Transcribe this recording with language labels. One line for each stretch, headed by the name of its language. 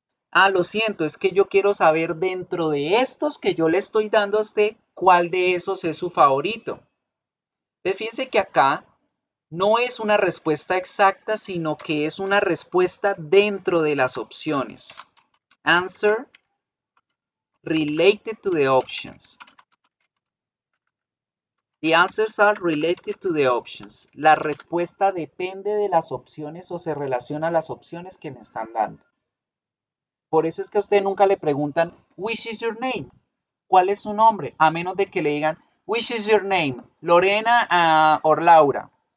Spanish: Ah, lo siento, es que yo quiero saber dentro de estos que yo le estoy dando a usted, ¿cuál de esos es su favorito? Fíjense que acá no es una respuesta exacta, sino que es una respuesta dentro de las opciones.
English: Answer related to the options. The answers are related to the options.
Spanish: La respuesta depende de las opciones o se relaciona a las opciones que me están dando. Por eso es que a usted nunca le preguntan,
English: which is your name?
Spanish: ¿Cuál es su nombre? A menos de que le digan,
English: which is your name?
Spanish: Lorena o Laura.